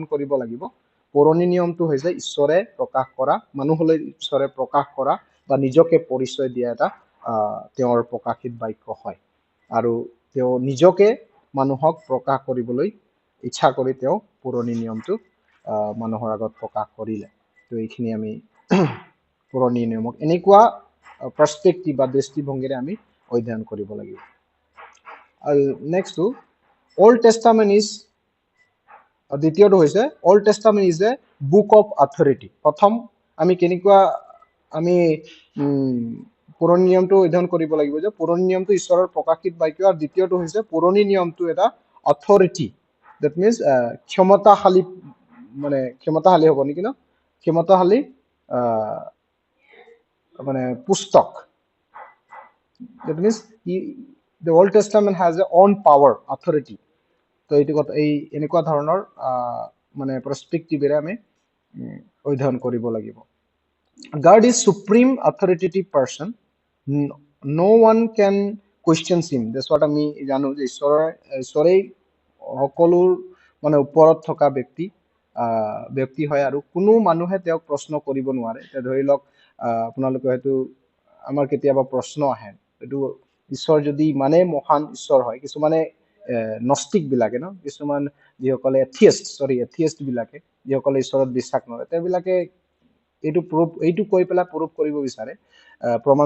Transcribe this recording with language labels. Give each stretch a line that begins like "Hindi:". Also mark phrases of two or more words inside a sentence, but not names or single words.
Assamese: কৰিব লাগিব পুৰণি নিয়মটো হৈছে ঈশ্বৰে প্ৰকাশ কৰা মানুহলৈ ঈশ্বৰে প্ৰকাশ কৰা বা নিজকে পৰিচয় দিয়া এটা তেওঁৰ প্ৰকাশিত বাক্য হয় আৰু তেওঁ নিজকে মানুহক প্ৰকাশ কৰিবলৈ ইচ্ছা কৰি তেওঁ পুৰণি নিয়মটো মানুহৰ আগত প্ৰকাশ কৰিলে তো এইখিনি আমি পুৰণি নিয়মক এনেকুৱা পাৰ্সপেক্টিভ বা দৃষ্টিভংগীৰে আমি অধ্যয়ন কৰিব লাগিব
English: next to Old Testament is
Assamese: দ্বিতীয়টো হৈছে
English: Old Testament is a book of authority
Assamese: প্ৰথম আমি কেনেকুৱা আমি পুৰণি নিয়মটো অধ্যয়ন কৰিব লাগিব যে পুৰণি নিয়মটো ঈশ্বৰৰ প্ৰকাশিত বাক্য আৰু দ্বিতীয়টো হৈছে পুৰণি নিয়মটো এটা অথৰিটি
English: that means
Assamese: ক্ষমতাশালী মানে ক্ষমতাশালী হ'ব নেকি ন ক্ষমতাশালী মানে পুস্তক
English: that means the Old Testament has a own power authority
Assamese: তো এইটো কথা এই এনেকুৱা ধৰণৰ মানে পাৰ্সপেক্টিভেৰে আমি অধ্যয়ন কৰিব লাগিব
English: God is supreme authoritative person no one can question him that's what
Assamese: আমি জানো যে ঈশ্বৰেই সকলোৰ মানে ওপৰত থকা ব্যক্তি হয় আৰু কোনো মানুহে তেওঁক প্ৰশ্ন কৰিব নোৱাৰে এটা ধৰি লওক আপোনালোকে হয়তো আমাৰ কেতিয়াবা প্ৰশ্ন আহে এটো ঈশ্বৰ যদি মানে মহান ঈশ্বৰ হয় কিছুমানে নস্তিক বিলাকে ন কিছুমান যিসকলে এথিয়েষ্ট বিলাকে যিসকলে ঈশ্বৰত বিশ্বাস নকৰে তেওঁলোকে এইটো কৈ পেলা প্ৰুফ কৰিব বিচাৰে প্ৰমাণ